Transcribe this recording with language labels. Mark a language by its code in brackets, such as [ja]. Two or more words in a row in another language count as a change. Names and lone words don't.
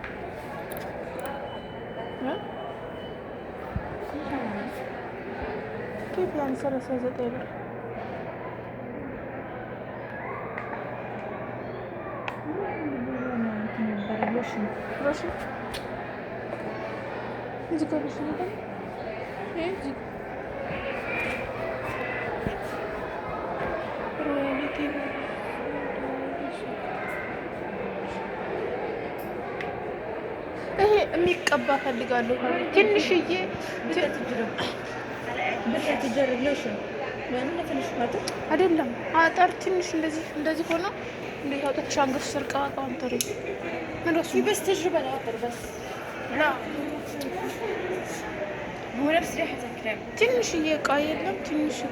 [ar] كيف يعني 39 ብር? [am] روشن እዚህ ጋር روشن ነው እዚህ ሮያሊቲ ይሄ የሚቀባ ፈልጋለሁ ትንሽዬ [ar] بتجرب ليش يعني نفس الشهادة [am] አይደለም አጠር ትንሽ እንደዚህ ሆኖ እንዴ አውጥተሽ አንገትሽ ስርቃ ቃንተሪ ምን እሱ [ar] بس تجربة لا أكتر بس لا هو نفس ريحة الكريم [am] ትንሽዬ እቃ የለም ትንሽ እቃ